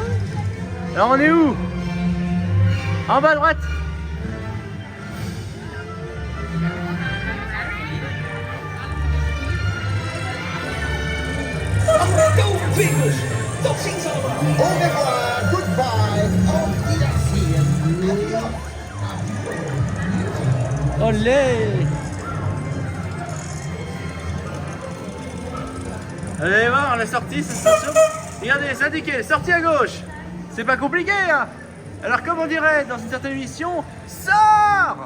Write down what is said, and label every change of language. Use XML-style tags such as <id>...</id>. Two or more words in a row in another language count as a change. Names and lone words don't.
<fr>Alors on est où? En bas à droite.</fr> <nl>Toverpikkels. Tot ziens allemaal.</nl> <fr>Au revoir,</fr> <de>goodbye, auf Wiedersehen.</de> <fr>Olé. Allez voir la sortie, c'est station. Regardez, c'est indiqué, sortie à gauche. C'est pas compliqué, hein. Alors comme on dirait dans une certaine émission, sors.</fr>